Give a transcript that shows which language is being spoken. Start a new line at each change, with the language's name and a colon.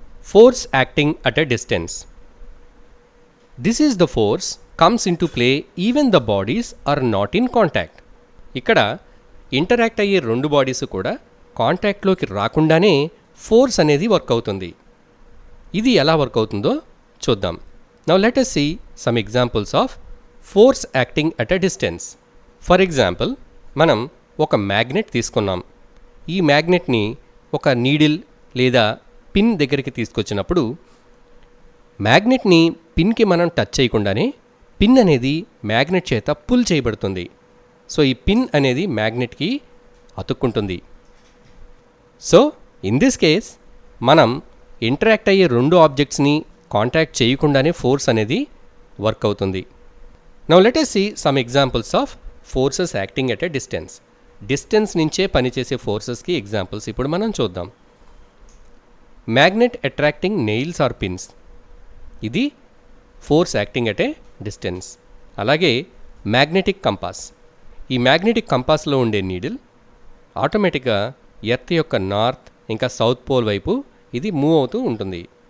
English: Force acting at a distance. This is the force comes into play even the bodies are not in contact.
Telugu: ఇక్కడ interact అయ్యే రెండు bodies కూడా కాంటాక్ట్లోకి రాకుండానే force అనేది work అవుతుంది. ఇది ఎలా వర్క్ అవుతుందో చూద్దాం.
English: Now let us see some examples of force acting at a distance.
Telugu: For example, మనం ఒక మ్యాగ్నెట్ తీసుకున్నాం. ఈ మ్యాగ్నెట్ని ఒక నీడిల్ లేదా పిన్ దగ్గరికి తీసుకొచ్చినప్పుడు మ్యాగ్నెట్ని పిన్కి మనం టచ్ చేయకుండానే పిన్ అనేది మ్యాగ్నెట్ చేత పుల్ చేయబడుతుంది. సో ఈ పిన్ అనేది మ్యాగ్నెట్కి అతుక్కుంటుంది. సో ఇన్ దిస్ కేస్ మనం ఇంటరాక్ట్ అయ్యే రెండు ఆబ్జెక్ట్స్ని కాంటాక్ట్ చేయకుండానే ఫోర్స్ అనేది వర్క్ అవుతుంది.
English: Now let us see some examples of forces acting at a distance.
Telugu: Distance నుంచే పనిచేసే ఫోర్సెస్కి ఎగ్జాంపుల్స్ ఇప్పుడు మనం చూద్దాం.
English: Magnet attracting nails or pins, ఇది force acting at a distance.
Telugu: అలాగే మ్యాగ్నెటిక్ కంపాస్, ఈ మ్యాగ్నెటిక్ కంపాస్లో ఉండే నీడిల్ ఆటోమేటిక్గా ఎర్త్ యొక్క నార్త్ ఇంకా సౌత్ పోల్ వైపు ఇది మూవ్ అవుతూ ఉంటుంది.